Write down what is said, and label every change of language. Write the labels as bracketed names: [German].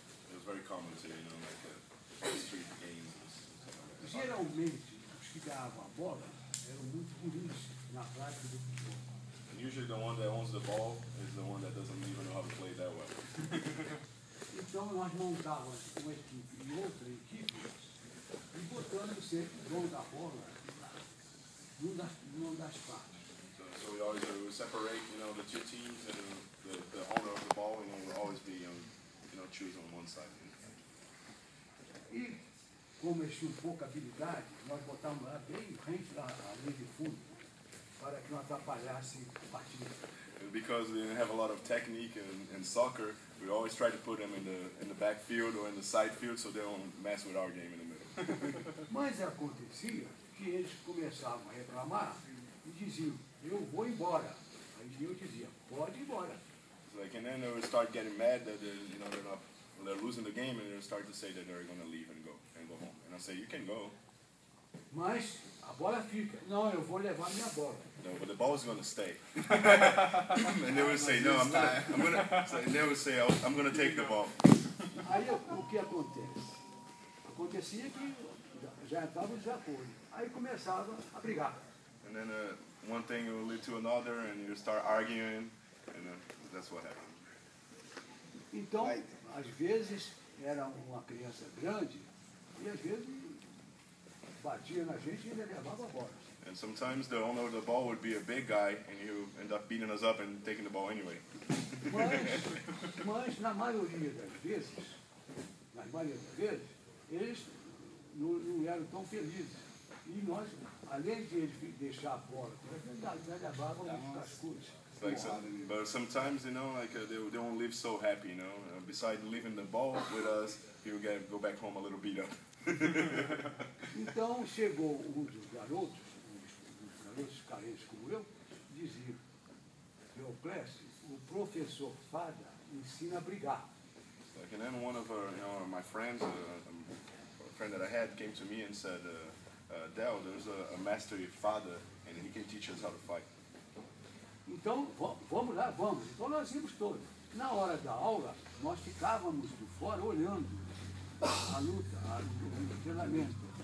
[English] It was very common to, like street games. [Portuguese] Geralmente, os que ganhavam a bola eram muito ruins na prática do futebol. [English] And usually the one that owns the ball is the one that doesn't even know how to play that well. [Portuguese] Então nós montávamos uma equipe e outra equipe e botando sempre o dono da bola numa das partes. [English] So we always would separate, the two teams, and the owner of the ball, would always be, choose on one side. [Portuguese] E como eles tinham pouca habilidade, nós botávamos lá bem frente à linha de fundo para que não atrapalhasse a partida. [English] Because they didn't have a lot of technique in soccer, we always try to put them in the backfield or in the side field so they don't mess with our game in the middle. [Portuguese] Mas acontecia que eles começavam a reclamar e diziam, eu vou embora. Aí eu dizia, pode ir embora. [English] And then they would start getting mad that they're losing the game, and they'll start to say that they're going to leave and go home. And I say, you can go. [Portuguese] Mas a bola fica. Não, eu vou levar minha bola. [English] No, but the ball is going to stay. And they would say, no, I'm gonna. So they would say, I'm going to take the ball. [Portuguese] Aí o que acontece? Acontecia que já estava em desacordo. Aí começava a brigar. [English] And then one thing will lead to another, and you start arguing, and that's what happened. [Portuguese] Então, às vezes era uma criança grande e às vezes batia na gente e ele levava a bola. [English] And sometimes the owner of the ball would be a big guy, and he would end up beating us up and taking the ball anyway. [Portuguese] Mas na maioria das vezes, eles não eram tão felizes. E nós, além de eles deixar a bola, nós levávamos as coisas. [English] But sometimes, they won't live so happy, besides leaving the ball with us, he will go back home a little beat up. [Portuguese] Então chegou um dos garotos carentes como eu, dizia, Clécio, o professor Fada ensina a brigar. [English] And then one of my friends, a friend that I had, came to me and said, Del, there's a master Fada, and he can teach us how to fight. [Portuguese] Então, vamos lá, vamos. Então nós íamos todos. Na hora da aula, nós ficávamos de fora olhando a luta, o treinamento.